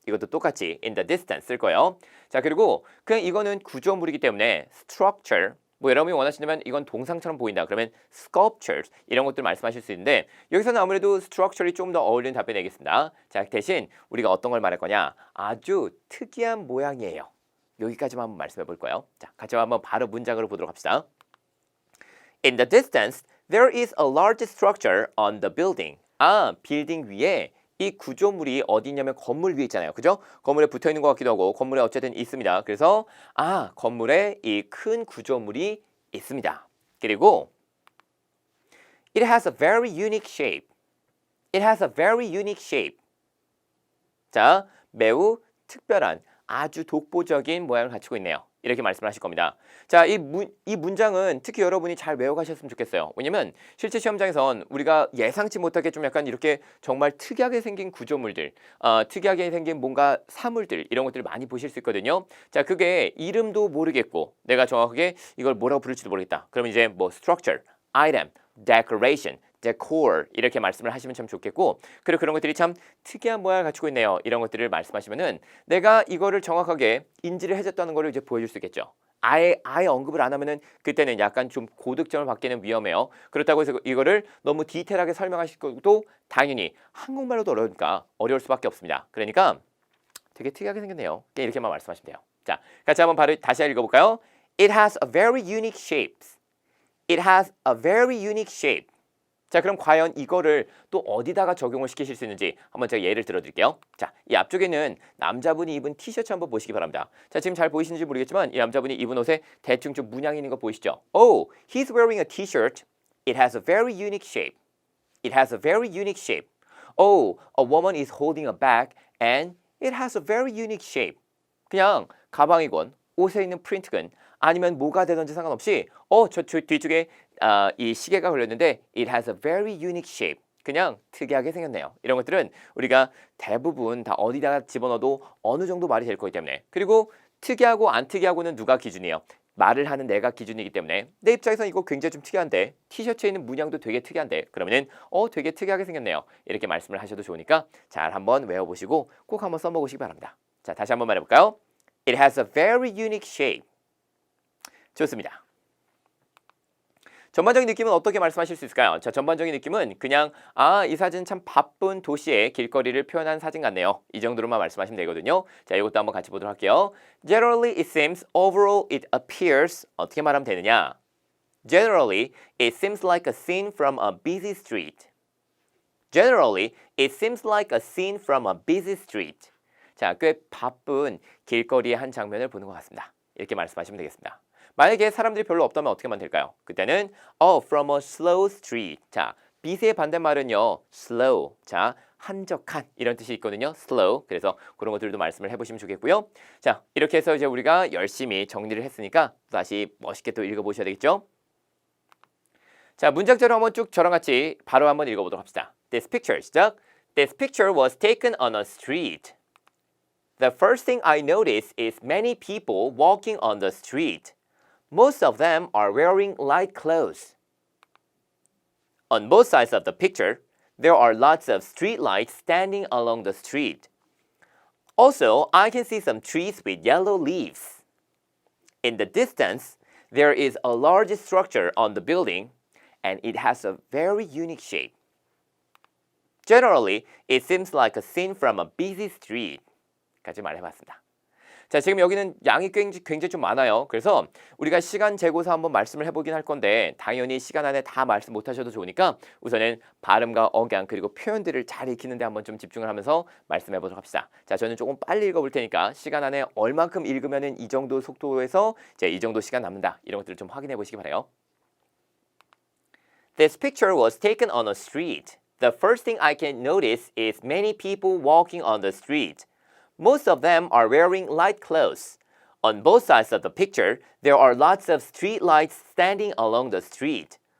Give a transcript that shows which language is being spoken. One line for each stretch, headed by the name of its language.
Korean: 이것도 똑같이
English: in the distance
Korean: 쓸 거예요. 자, 그리고 그냥 이거는 구조물이기 때문에 structure, 뭐 여러분이 원하시면 이건 동상처럼 보인다 그러면 sculptures 이런 것들 말씀하실 수 있는데 여기서는 아무래도 structure이 좀 더 어울리는 답변 내겠습니다. 자, 대신 우리가 어떤 걸 말할 거냐? 아주 특이한 모양이에요. 여기까지만 한번 말씀해 볼 거예요. 자, 같이 한번 바로 문장으로 보도록 합시다.
English: In the distance, there is a large structure on the building.
Korean: 빌딩 위에 이 구조물이 어디 있냐면 건물 위에 있잖아요. 그죠? 건물에 붙어 있는 것 같기도 하고 건물에 어쨌든 있습니다. 그래서 건물에 이 큰 구조물이 있습니다. 그리고
English: it has a very unique shape. It has a very unique shape.
Korean: 자, 매우 특별한 아주 독보적인 모양을 갖추고 있네요. 이렇게 말씀을 하실 겁니다. 자, 이 문장은 특히 여러분이 잘 외워가셨으면 좋겠어요. 왜냐면 실제 시험장에선 우리가 예상치 못하게 좀 약간 이렇게 정말 특이하게 생긴 구조물들, 특이하게 생긴 뭔가 사물들 이런 것들을 많이 보실 수 있거든요. 자, 그게 이름도 모르겠고 내가 정확하게 이걸 뭐라고 부를지도 모르겠다. 그러면 이제 뭐 structure, item, decoration, decor 이렇게 말씀을 하시면 참 좋겠고 그리고 그런 것들이 참 특이한 모양을 갖추고 있네요. 이런 것들을 말씀하시면은 내가 이거를 정확하게 인지를 해줬다는 거를 이제 보여줄 수 있겠죠. 아예 언급을 안 하면은 그때는 약간 좀 고득점을 받기는 위험해요. 그렇다고 해서 이거를 너무 디테일하게 설명하실 것도 당연히 한국말로도 어려우니까 어려울 수밖에 없습니다. 그러니까 되게 특이하게 생겼네요. 이렇게만 말씀하시면 돼요. 자, 같이 한번 바로 다시 읽어볼까요?
English: It has a very unique shape. It has a very unique shape.
Korean: 자, 그럼 과연 이거를 또 어디다가 적용을 시키실 수 있는지 한번 제가 예를 들어드릴게요. 자, 이 앞쪽에는 남자분이 입은 티셔츠 한번 보시기 바랍니다. 자, 지금 잘 보이시는지 모르겠지만 이 남자분이 입은 옷에 대충 좀 문양이 있는 거 보이시죠?
English: Oh, he's wearing a t-shirt. It has a very unique shape. It has a very unique shape. Oh, a woman is holding a bag and it has a very unique shape.
Korean: 그냥 가방이건 옷에 있는 프린트건 아니면 뭐가 되든지 상관없이 저 뒤쪽에 이 시계가 걸렸는데
English: it has a very unique shape.
Korean: 그냥 특이하게 생겼네요. 이런 것들은 우리가 대부분 다 어디다가 집어넣어도 어느 정도 말이 될 거기 때문에 그리고 특이하고 안 특이하고는 누가 기준이에요? 말을 하는 내가 기준이기 때문에 내 입장에서는 이거 굉장히 좀 특이한데 티셔츠에 있는 문양도 되게 특이한데 그러면은 되게 특이하게 생겼네요. 이렇게 말씀을 하셔도 좋으니까 잘 한번 외워보시고 꼭 한번 써먹으시기 바랍니다. 자, 다시 한번 말해볼까요?
English: It has a very unique shape.
Korean: 좋습니다. 전반적인 느낌은 어떻게 말씀하실 수 있을까요? 자, 전반적인 느낌은 그냥 이 사진 참 바쁜 도시의 길거리를 표현한 사진 같네요. 이 정도로만 말씀하시면 되거든요. 자, 이것도 한번 같이 보도록 할게요.
English: Generally, it seems, overall, it appears.
Korean: 어떻게 말하면 되느냐?
English: Generally, it seems like a scene from a busy street. Generally, it seems like a scene from a busy street.
Korean: 자, 꽤 바쁜 길거리의 한 장면을 보는 것 같습니다. 이렇게 말씀하시면 되겠습니다. 만약에 사람들이 별로 없다면 어떻게 하면 될까요? 그때는
English: from a slow street.
Korean: 자, busy의 반대말은요.
English: slow.
Korean: 자, 한적한 이런 뜻이 있거든요.
English: slow.
Korean: 그래서 그런 것들도 말씀을 해보시면 좋겠고요. 자, 이렇게 해서 이제 우리가 열심히 정리를 했으니까 다시 멋있게 또 읽어보셔야 되겠죠? 자, 문장처럼 한번 쭉 저랑 같이 바로 한번 읽어보도록 합시다.
English: This picture,
Korean: 시작.
English: This picture was taken on a street. The first thing I noticed is many people walking on the street. Most of them are wearing light clothes. On both sides of the picture, there are lots of street lights standing along the street. Also, I can see some trees with yellow leaves. In the distance, there is a large structure on the building, and it has a very unique shape. Generally, it seems like a scene from a busy street.
Korean: 까지 말해봤습니다. 자, 지금 여기는 양이 굉장히 좀 많아요. 그래서 우리가 시간 재고서 한번 말씀을 해보긴 할 건데 당연히 시간 안에 다 말씀 못하셔도 좋으니까 우선은 발음과 억양 그리고 표현들을 잘 익히는데 한번 좀 집중을 하면서 말씀해보도록 합시다. 자, 저는 조금 빨리 읽어볼 테니까 시간 안에 얼만큼 읽으면은 이 정도 속도에서 이제 이 정도 시간 남는다 이런 것들을 좀 확인해 보시기 바라요.
English: This picture was taken on a street. The first thing I can notice is many people walking on the street. Most of them are wearing light clothes. On both sides of the picture, there are lots of street lights standing along the street.